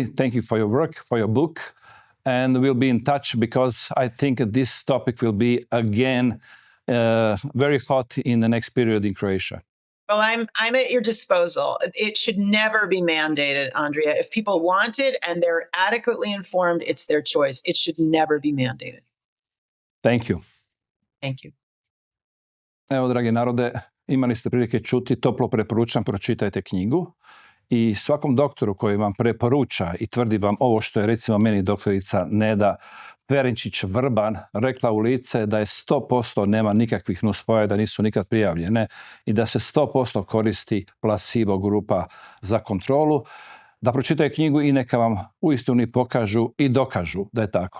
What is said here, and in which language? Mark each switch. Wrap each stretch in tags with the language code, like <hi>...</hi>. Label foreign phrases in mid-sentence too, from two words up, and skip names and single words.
<en>Thank you for your work, for your book. And we'll be in touch because I think this topic will be again very hot in the next period in Croatia. Well, I'm at your disposal. It should never be mandated, Andrea. If people want it and they're adequately informed, it's their choice. It should never be mandated. Thank you. Thank you.</en> <hr>Evo, dragi narode, imali ste prilike čuti, toplo preporučam, pročitajte knjigu. I svakom doktoru koji vam preporuča i tvrdi vam ovo što je recimo meni doktorica Neda Ferenčić-Vrban rekla u lice da je 100% nema nikakvih nuspojava, da nisu nikad prijavljene i da se 100% koristi placebo grupa za kontrolu, da pročitaju knjigu i neka vam uistinu pokažu i dokažu da je tako.</hr>